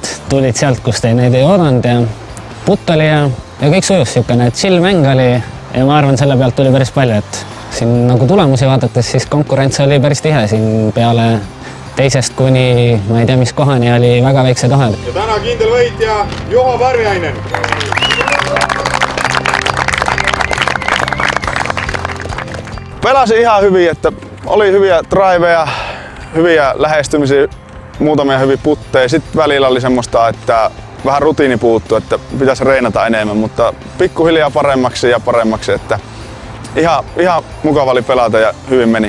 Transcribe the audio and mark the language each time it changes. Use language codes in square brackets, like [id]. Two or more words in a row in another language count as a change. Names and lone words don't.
[et] Tulid sealt, kus neid ei oodanud ja putt oli ja kõik sujus niisugune chill mäng oli. Ja ma arvan, selle pealt tuli päris palju, et siin nagu tulemusi vaadates, siis konkurents oli päris tihe. Siin peale teisest kuni, ma ei tea, mis kohani oli väga väiksed vahed. Ja täna kindel võitja Juha Parviainen! [fi] Pelasin ihan hyvin, että oli hyviä driveja, hyviä lähestymisiä, muutamia hyviä putteja. Sitten välillä oli semmoista, että vähän rutiini puuttui, että pitäisi reenata enemmän, mutta pikkuhiljaa paremmaksi, että ihan mukava oli pelata ja hyvin meni.